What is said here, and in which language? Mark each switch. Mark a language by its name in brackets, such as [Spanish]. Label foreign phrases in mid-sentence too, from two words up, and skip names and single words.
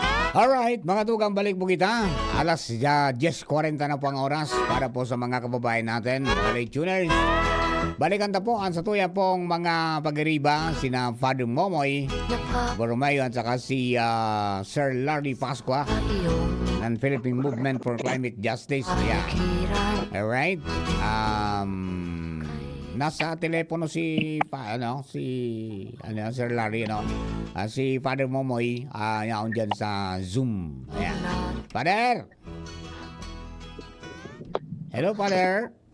[Filipino] Alright, [Bikol] mga tugang, balik po kita. [Filipino] Alas 10:40 na po ang oras para po sa mga kababayan natin, mga [English] late tuners. [Filipino] Balikan na po ang sa tuya pong mga pag-iriba, sina Father Momoy Borromeo at saka si Sir Larry Pasqua ng Philippine Movement for Climate Justice. [English] Yeah. Alright. [Filipino] Nasa telepono si Sir Larry, si Father Momoy, yaon dyan sa Zoom. [English] Ayan. Father! Hello, Father!